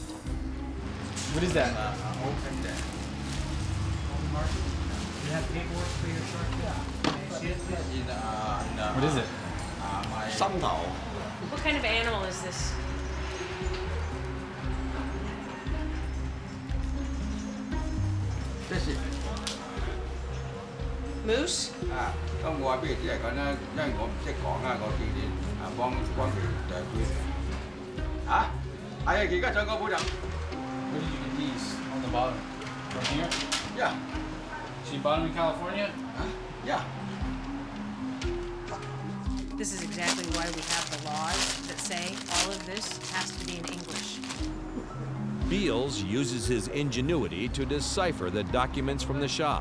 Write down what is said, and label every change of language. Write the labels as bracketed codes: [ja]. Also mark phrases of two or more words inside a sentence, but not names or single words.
[en] What is that? What is it? What kind of animal is this? Moose? [yue] 咁我話俾你知係咁啦，因為我唔識講啊，我自己幫佢就係係啊，而家上個鋪就。 [en] Where did you get these on the bottom? From here? Yeah. So you bought them in California? Yeah. This is exactly why we have the laws that say all of this has to be in English. Beals uses his ingenuity to decipher the documents from the shop.